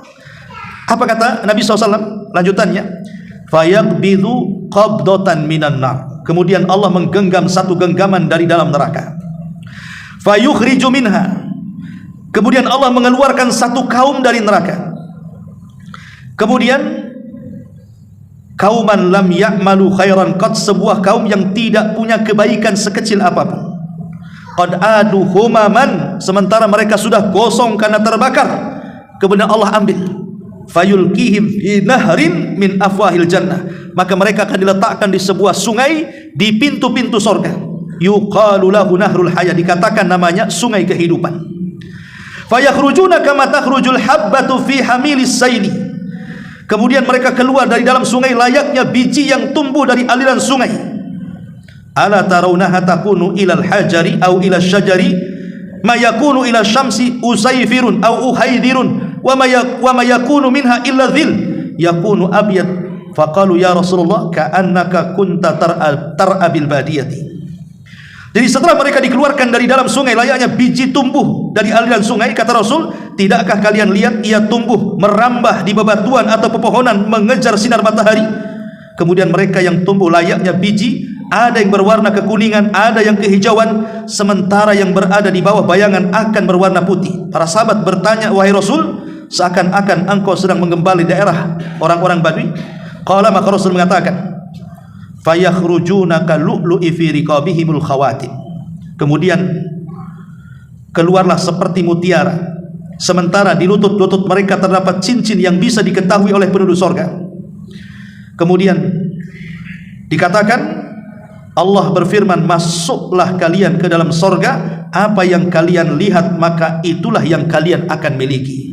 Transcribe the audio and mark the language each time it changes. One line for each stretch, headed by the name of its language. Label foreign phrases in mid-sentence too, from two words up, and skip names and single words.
Indonesian: Apa kata Nabi SAW lanjutannya?
Arabic: فيقبض قبضة من النار.
Indonesian: Kemudian Allah menggenggam satu genggaman dari dalam neraka.
Arabic: فيخرج منها.
Indonesian: Kemudian Allah mengeluarkan satu kaum dari neraka.
Arabic: Kemudian قوما لم يعملوا خيرا قط,
Indonesian: sebuah kaum yang tidak punya kebaikan sekecil apapun.
Arabic: قد عادوا حمما,
Indonesian: sementara mereka sudah gosong karena terbakar. Kemudian Allah ambil,
Arabic: فيلقيهم في نهر من أفواه الجنة,
Indonesian: maka mereka akan diletakkan di sebuah sungai di pintu-pintu surga.
Arabic: يقال له نهر الحياة,
Indonesian: dikatakan namanya sungai kehidupan.
Arabic: فيخرجون كما تخرج الحبة في حميل السيل.
Indonesian: Kemudian mereka keluar dari dalam sungai layaknya biji yang tumbuh dari aliran sungai.
Arabic: ألا ترونها تكون إلى الحجر أو إلى الشجر ما يكون إلى الشمس أصيفر أو أخيضر وما يكون منها إلى الظل يكون أبيض. فقالوا يا رسول الله كأنك كنت ترعى بالبادية.
Indonesian: Jadi setelah mereka dikeluarkan dari dalam sungai layaknya biji tumbuh dari aliran sungai, kata Rasul, tidakkah kalian lihat ia tumbuh merambah di bebatuan atau pepohonan mengejar sinar matahari? kemudian mereka yang tumbuh layaknya biji, ada yang berwarna kekuningan, ada yang kehijauan, sementara yang berada di bawah bayangan akan berwarna putih. Para sahabat bertanya, wahai Rasul, seakan-akan engkau sedang menggembali daerah orang-orang Badui. Qala, maka Rasul mengatakan,
Arabic: فيخرجون كاللؤلؤ في رقابهم الخواتم.
Indonesian: Kemudian keluarlah seperti mutiara, sementara di lutut-lutut mereka terdapat cincin yang bisa diketahui oleh penduduk sorga. Kemudian dikatakan, Allah berfirman, masuklah kalian ke dalam sorga, apa yang kalian lihat maka itulah yang kalian akan miliki.